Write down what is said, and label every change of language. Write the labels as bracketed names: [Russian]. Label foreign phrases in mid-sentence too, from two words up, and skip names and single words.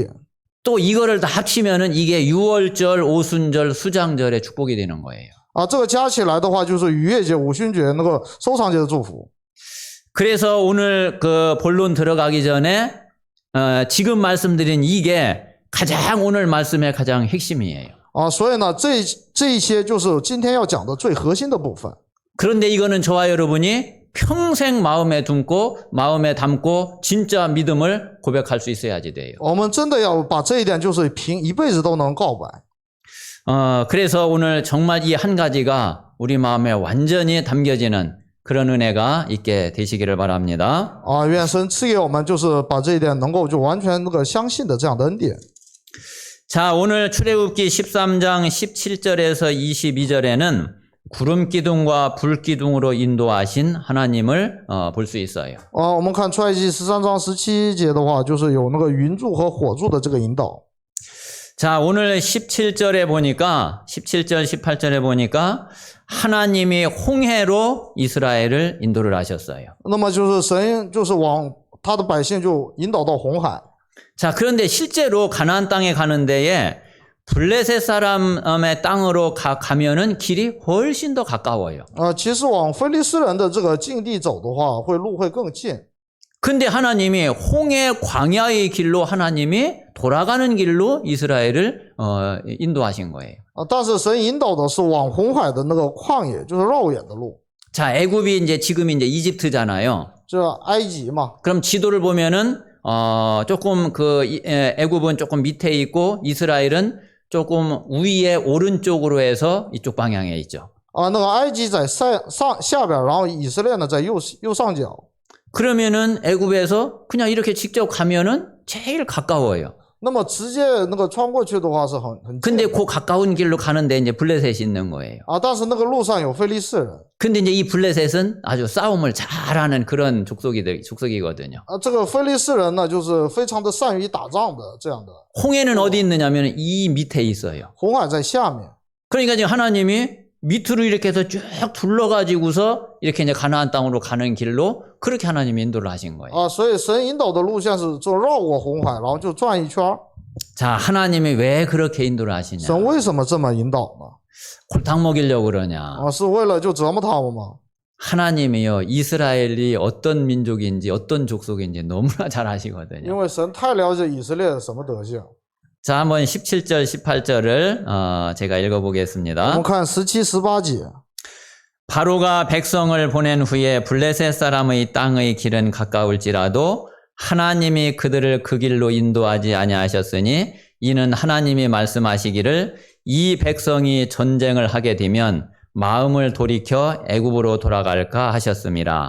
[Korean] 또 이거를 다 합치면은 이게 유월절, 오순절, 수장절의 축복이 되는 거예요. [Chinese] 这个加起来的话，就是逾越节、五旬节那个收藏节的祝福。 [Korean] 그래서 오늘 그 본론 들어가기 전에 지금 말씀드린 이게 가장 오늘 말씀의 가장 핵심이에요. [Chinese] 所以呢，这一些就是今天要讲的最核心的部分。 [Korean] 그런데 이거는 저와 여러분이 평생 마음에 담고 진짜 믿음을 고백할 수 있어야지 돼요. [Chinese] 我们真的要把这一点，就是凭一辈子都能告白。 [Korean] 그래서 오늘 정말 이 한 가지가 우리 마음에 완전히 담겨지는 그런 은혜가 있게 되시기를 바랍니다. [Chinese] 愿神赐给我们，就是把这一点能够就完全那个相信的这样的恩典。 [Korean] 자, 오늘 출애굽기 13장 17절에서 22절에는 구름 기둥과 불 기둥으로 인도하신 하나님을 볼 수 있어요. [Chinese] 我们看出埃及13章17节的话，就是有那个云柱和火柱的这个引导。 [Korean] 자, 오늘 17절에 보니까 17절 18절에 보니까 하나님이 홍해로 이스라엘을 인도를 하셨어요. [Chinese] 那么就是神就是往他的百姓就引导到红海。 [Korean] 자, 그런데 실제로 가나안 땅에 가는 데에 블레셋 사람의 땅으로 가면은 길이 훨씬 더 가까워요. [Chinese] 其实往非利士人的这个境地走的话，路会更近。 [Korean] 근데 하나님이 홍해 광야의 길로 하나님이 돌아가는 길로 이스라엘을 인도하신 거예요. [Chinese] 但是神引导的是往红海的那个旷野，就是绕远的路。 [Korean] 자, 애굽이 지금 이집트잖아요. [Chinese] 这埃及嘛， [Korean] 그럼 지도를 보면은 조금 애굽은 조금 밑에 있고 이스라엘은 조금 위에 오른쪽으로 해서 이쪽 방향에 있죠. [Chinese] 那个埃及在下边，然后以色列呢在右上角。 [Korean] 그러면은 애굽에서 그냥 이렇게 직접 가면은 제일 가까워요. [Chinese] 那么直接那个穿过去的话是很 [Korean] 근데 그 가까운 길로 가는데 이제 블레셋이 있는 거예요. [Chinese] 但是那个路上有非利士人。 [Korean] 근데 이제 이 블레셋은 아주 싸움을 잘하는 그런 족속이거든요. [Chinese] 这个非利士人呢，就是非常的善于打仗的这样的。 [Korean] 홍해는 어디 있느냐면 이 밑에 있어요. [Chinese] 红海在下面。 [Korean] 그러니까 지금 하나님이 밑으로 이렇게 해서 쭉 둘러가지고서 이렇게 이제 가나안 땅으로 가는 길로 그렇게 하나님이 인도를 하신 거예요. [Chinese] 所以神引导的路线是就绕过红海，然后就转一圈。 [Korean] 자, 하나님이 왜 그렇게 인도를 하시냐? [Chinese] 神为什么这么引导呢？ [Korean] 골탕 먹이려고 그러냐? [Chinese] 是为了就折磨他们吗？ [Korean] 하나님이요, 이스라엘이 어떤 민족인지 어떤 족속인지 너무나 잘 아시거든요. [Chinese] 因为神太了解以色列什么德性。 [Korean] 자, 한번 17절, 18절을 제가 [Chinese] 我 [Korean] 읽어보겠습니다. [Chinese] 们看17、18节。 [Korean] 바로가 백성을 보낸 후에 블레셋 사람의 땅의 길은 가까울지라도 하나님이 그들을 그 길로 인도하지 아니하셨으니 이는 하나님이 말씀하시기를 이 백성이 전쟁을 하게 되면 마음을 돌이켜 애굽으로 돌아갈까 하셨습니다.